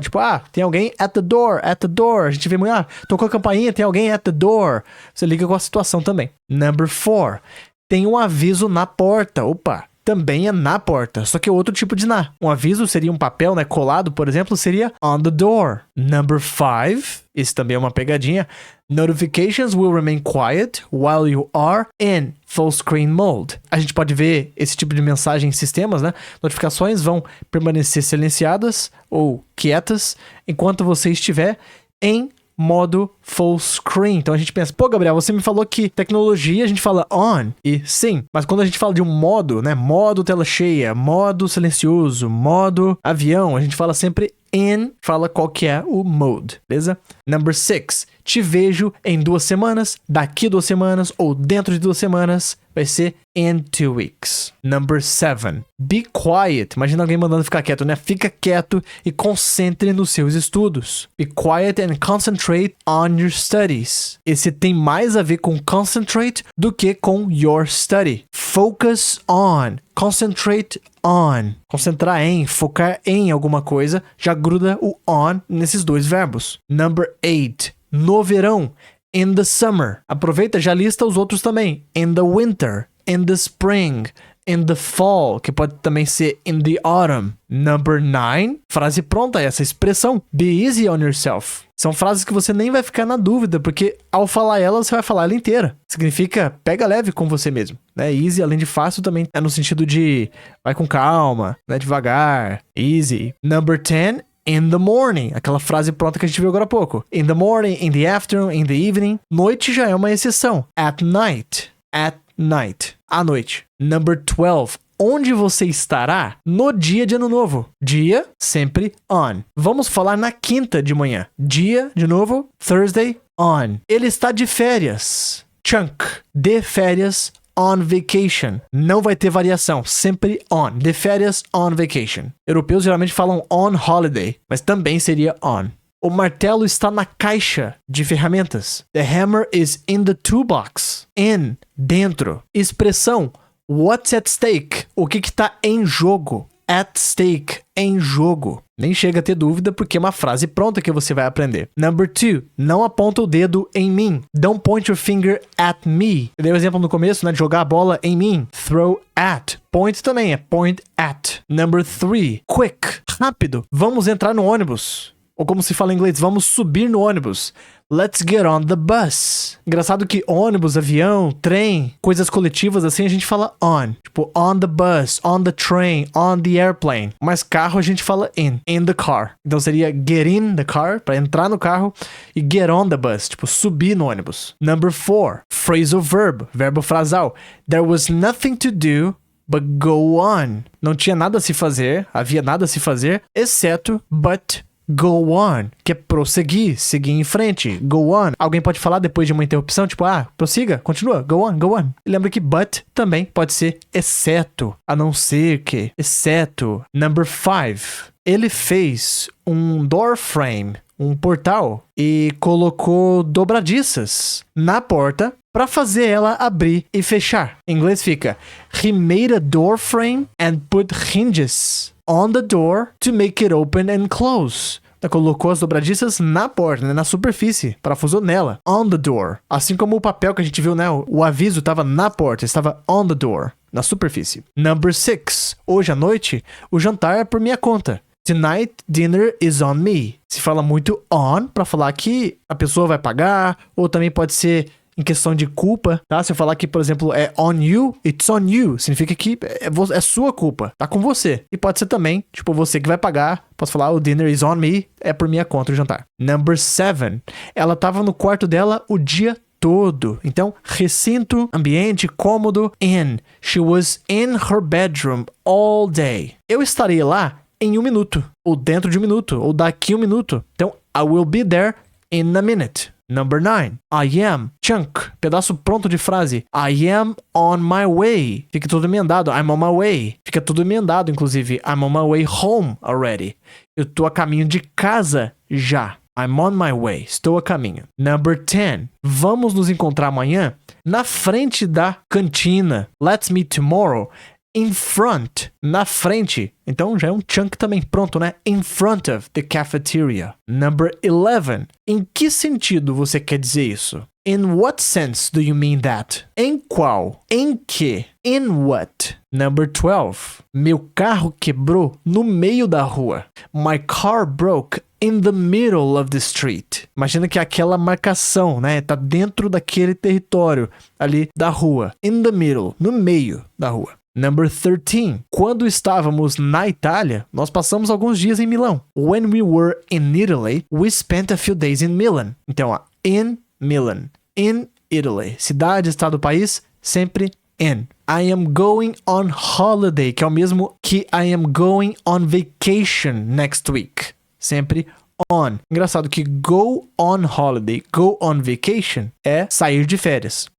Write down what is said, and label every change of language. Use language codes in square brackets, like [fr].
[pt] Tipo, tem alguém [en] at the door, at the door. [pt] A gente vê muito, tocou a campainha, tem alguém [en] at the door. [pt] Você liga com a situação também. Number 4. Tem um aviso na porta. Opa! Também é na porta, só que é outro tipo de na. Um aviso seria um papel, né, colado, por exemplo, seria [en] on the door. [pt] Number 5, isso também é uma pegadinha. [en] Notifications will remain quiet while you are in full screen mode. [pt] A gente pode ver esse tipo de mensagem em sistemas, né? Notificações vão permanecer silenciadas ou quietas enquanto você estiver em modo full screen. Então a gente pensa, pô, Gabriel, você me falou que tecnologia a gente fala on, e sim, mas quando a gente fala de um modo, né, modo tela cheia, modo silencioso, modo avião, a gente fala sempre in, fala qual que é o mode, beleza? Number 6, te vejo em 2 semanas, daqui 2 semanas, ou dentro de 2 semanas, vai ser [en] in 2 weeks. Number 7, be quiet. [pt] Imagina alguém mandando ficar quieto, né? Fica quieto e concentre nos seus estudos. [en] Be quiet and concentrate on your studies. [pt] Esse tem mais a ver com concentrate do que com your study. [en] Focus on. Concentrate on. [pt] Concentrar em, focar em alguma coisa, já gruda o on nesses 2 verbos. [en] Number 8, [pt] no verão. [en] In the summer. [pt] Aproveita, já lista os outros também. [en] In the winter. In the spring. In the fall, [pt] que pode também ser [en] in the autumn. [pt] Number 9, frase pronta, essa expressão. Be easy on yourself. São frases que você nem vai ficar na dúvida, porque ao falar ela, você vai falar ela inteira. Significa pega leve com você mesmo. Né? Easy, além de fácil, também é no sentido de vai com calma, né? Devagar. Easy. Number 10, in the morning, aquela frase pronta que a gente viu agora há pouco. [en] In the morning, in the afternoon, in the evening. [pt] Noite já é uma exceção. [en] At night. At night. [pt] À noite. [en] Number 12. [pt] Onde você estará no dia de ano novo? Dia, sempre on. Vamos falar na quinta de manhã. Dia, de novo, Thursday, on. Ele está de férias. Chunk. De férias, on vacation. Não vai ter variação, sempre on. De férias, on vacation. Europeus geralmente falam on holiday, mas também seria on. O martelo está na caixa de ferramentas. [en] The hammer is in the toolbox. In, dentro. Expressão, what's at stake? [pt] O que está em jogo? At stake, em jogo. Nem chega a ter dúvida porque é uma frase pronta que você vai aprender. Number 2, não aponta o dedo em mim. [en] Don't point your finger at me. [pt] Eu dei o exemplo no começo, né, de jogar a bola em mim. Throw at. Point também é point at. Number 3, quick, rápido. Vamos entrar no ônibus. Ou como se fala em inglês, vamos subir no ônibus. Let's get on the bus. Engraçado que ônibus, avião, trem, coisas coletivas assim, a gente fala on. [en] Tipo, on the bus, on the train, on the airplane. [pt] Mas carro a gente fala in the car. Então seria get in the car, pra entrar no carro, e get on the bus, tipo, subir no ônibus. [en] Number 4, phrasal verb, [pt] verbo frasal. [en] There was nothing to do but go on. [pt] Não tinha nada a se fazer, havia nada a se fazer, exceto [en] but go on, [pt] que é prosseguir, seguir em frente, go on. Alguém pode falar depois de uma interrupção, tipo, prossiga, continua, [en] go on, go on. [pt] E lembra que but também pode ser exceto, a não ser que, exceto. Number 5, ele fez um door frame, um portal, e colocou dobradiças na porta para fazer ela abrir e fechar. Em inglês fica, [en] he made a door frame and put hinges on the door to make it open and close. [pt] Então, colocou as dobradiças na porta, né, na superfície, parafusou nela, [en] on the door. [pt] Assim como o papel que a gente viu, né, o aviso estava na porta, estava [en] on the door, [pt] na superfície. Number 6, hoje à noite, o jantar é por minha conta. [en] Tonight, dinner is on me. [pt] Se fala muito on para falar que a pessoa vai pagar, ou também pode ser em questão de culpa, tá? Se eu falar que, por exemplo, é on you, [en] it's on you. [pt] Significa que é sua culpa, tá com você. E pode ser também, tipo, você que vai pagar. Posso falar, o [en] dinner is on me, [pt] é por minha conta o jantar. Number 7, ela tava no quarto dela o dia todo. Então, recinto, ambiente, cômodo, in. [en] She was in her bedroom all day. [pt] Eu estarei lá em 1 minuto, ou dentro de 1 minuto, ou daqui 1 minuto. [en] Então, I will be there in a minute. Number 9, I am, chunk, [pt] pedaço pronto de frase. [en] I am on my way. [pt] Fica tudo emendado, [en] I'm on my way. [pt] Fica tudo emendado, inclusive. [en] I'm on my way home already. [pt] Eu tô a caminho de casa já. [en] I'm on my way. [pt] Estou a caminho. Number 10, vamos nos encontrar amanhã na frente da cantina. [en] Let's meet tomorrow. In front, na frente. [pt] Então já é um chunk também pronto, né? [en] In front of the cafeteria. Number 11. [pt] Em que sentido você quer dizer isso? [en] In what sense do you mean that? [pt] Em qual? Em que? [en] In what? [pt] Number 12. Meu carro quebrou no meio da rua. [en] My car broke in the middle of the street. [pt] Imagina que aquela marcação, né? Tá dentro daquele território ali da rua. [en] In the middle, [pt] no meio da rua. [en] Number 13. [pt] Quando estávamos na Itália, nós passamos alguns dias em Milão. [en] When we were in Italy, we spent a few days in Milan. Então, in Milan. In Italy. Cidade, estado, país, sempre in. I am going on holiday, que é o mesmo que I am going on vacation next week. [pt] Sempre on. Engraçado que go on holiday, go on vacation é sair de férias.